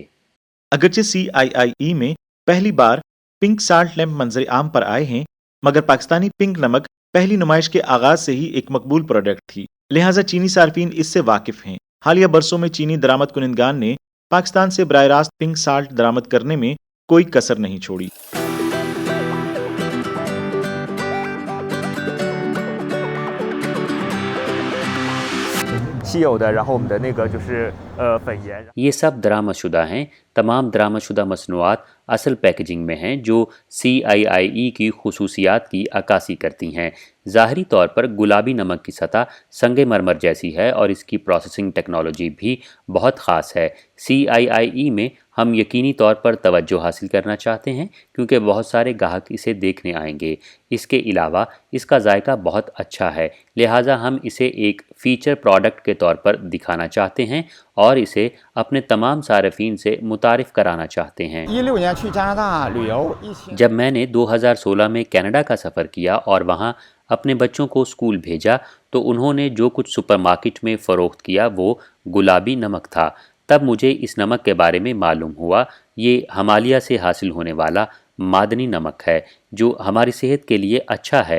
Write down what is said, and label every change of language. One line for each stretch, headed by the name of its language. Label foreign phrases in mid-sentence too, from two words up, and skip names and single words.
Urdu: اگرچہ CIIE میں پہلی بار
English: pink salt lamp
Urdu: منظر عام پر آئے ہیں، مگر پاکستانی پنک نمک پہلی نمائش کے آغاز سے ہی ایک مقبول پروڈکٹ تھی، لہٰذا چینی صارفین اس سے واقف ہیں. حالیہ برسوں میں چینی درآمد کنندگان نے پاکستان سے براہ راست
English: pink salt
Urdu: درآمد کرنے میں کوئی کسر نہیں چھوڑی.
Chinese: 稀有的，然后我们的那个就是粉盐。
Urdu: یہ سب درآمد شدہ ہیں. تمام درآمد شدہ مصنوعات اصل پیکیجنگ میں ہیں، جو CIIE کی خصوصیات کی عکاسی کرتی ہیں. ظاہری طور پر گلابی نمک کی سطح سنگ مرمر جیسی ہے اور اس کی
English: processing technology
Urdu: بھی بہت خاص ہے. CIIE میں ہم یقینی طور پر توجہ حاصل کرنا چاہتے ہیں، کیونکہ بہت سارے گاہک اسے دیکھنے آئیں گے. اس کے علاوہ اس کا ذائقہ بہت اچھا ہے، لہٰذا ہم اسے ایک
English: feature product
Urdu: کے طور پر دکھانا چاہتے ہیں اور اسے اپنے تمام صارفین سے متعارف کرانا چاہتے ہیں.
Chinese: 16 年去加拿大旅游，1000
Urdu: جب میں نے 2016 میں کینیڈا کا سفر کیا اور وہاں اپنے بچوں کو اسکول بھیجا، تو انہوں نے جو کچھ سپرمارکیٹ میں فروخت کیا وہ گلابی نمک تھا. تب مجھے اس نمک کے بارے میں معلوم ہوا۔ یہ ہمالیہ سے حاصل ہونے والا معدنی نمک ہے جو ہماری صحت کے لیے اچھا ہے.